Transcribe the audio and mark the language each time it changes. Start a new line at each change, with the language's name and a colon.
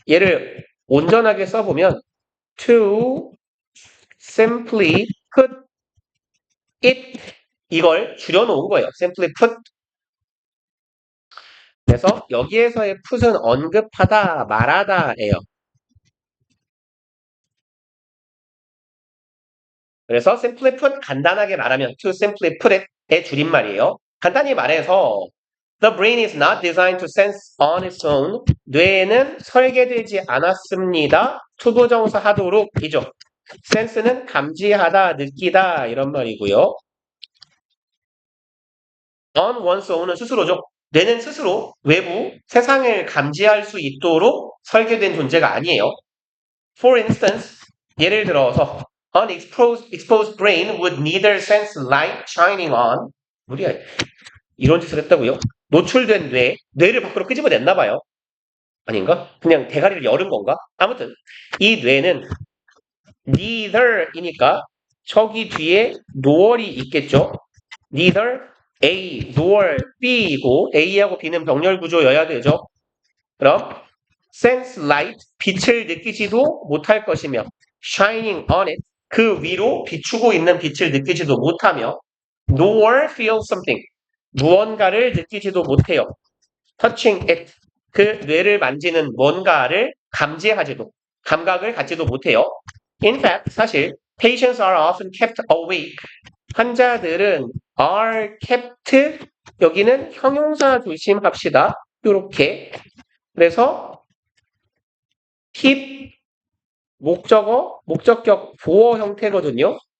Korean: 얘를 온전하게 써보면
English: to simply put it,
Korean: 이걸 줄여놓은 거예요.
English: simply put.
Korean: 그래서 여기에서의 put은 언급하다, 말하다예요. 그래서 simply put, 간단하게 말하면
English: to simply put it
Korean: 의 줄임말이에요. 간단히 말해서
English: the brain is not designed to sense on its own.
Korean: 뇌는 설계되지 않았습니다. 투부정사 하도록이죠. sense는 감지하다, 느끼다 이런 말이고요. on one's own은 스스로죠. 뇌는 스스로 외부 세상을 감지할 수 있도록 설계된 존재가 아니에요.
English: For instance,
Korean: 예를 들어서
English: an exposed brain would neither sense light shining on,
Korean: 뭐야 이런 짓을 했다고요? 노출된 뇌를 밖으로 끄집어냈나 봐요. 아닌가? 그냥 대가리를 열은 건가? 아무튼 이 뇌는 neither이니까 저기 뒤에 noer이 있겠죠. neither A, nor B이고 A하고 B는 병렬 구조여야 되죠. 그럼 sense light, 빛을 느끼지도 못할 것이며
English: shining on it,
Korean: 그 위로 비추고 있는 빛을 느끼지도 못하며
English: nor feel something,
Korean: 무언가를 느끼지도 못해요.
English: touching it.
Korean: 그 뇌를 만지는 뭔가를 감지하지도, 감각을 갖지도 못해요.
English: In fact,
Korean: 사실
English: patients are often kept awake.
Korean: 환자들은 are kept, 여기는 형용사 조심합시다. 요렇게. 그래서 keep 목적어, 목적격 보어 형태거든요.